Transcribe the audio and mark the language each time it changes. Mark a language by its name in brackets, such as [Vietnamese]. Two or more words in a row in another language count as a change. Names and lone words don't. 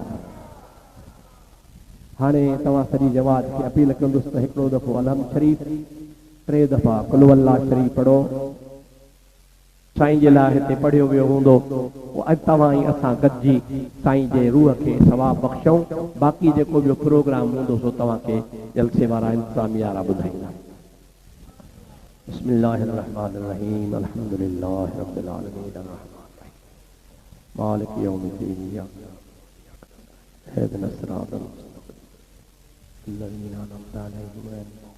[Sindhi] हाणे तव्हां सॼी जमात खे अपील कंदुसि त हिकिड़ो दफ़ो अलहम शरीफ़ 3 दफ़ा कुल अल्लाह शरीफ़ पढ़ो। साईं जे लाइ हिते पढ़ियो वियो हूंदो, तव्हां ई असां गॾिजी साईं जे रूह खे सवाब बख़्शूं। बाक़ी जेको ॿियो प्रोग्राम हूंदो सो तव्हांखे जलसे वारा इंतज़ामिया वारा ॿुधाईंदा। [Arabic] بسم الله الرحمن الرحيم، الحمد لله رب العالمين، الرحمن الرحيم، مالك يوم الدين، اهدنا الصراط المستقيم، الذين أنعمت عليهم.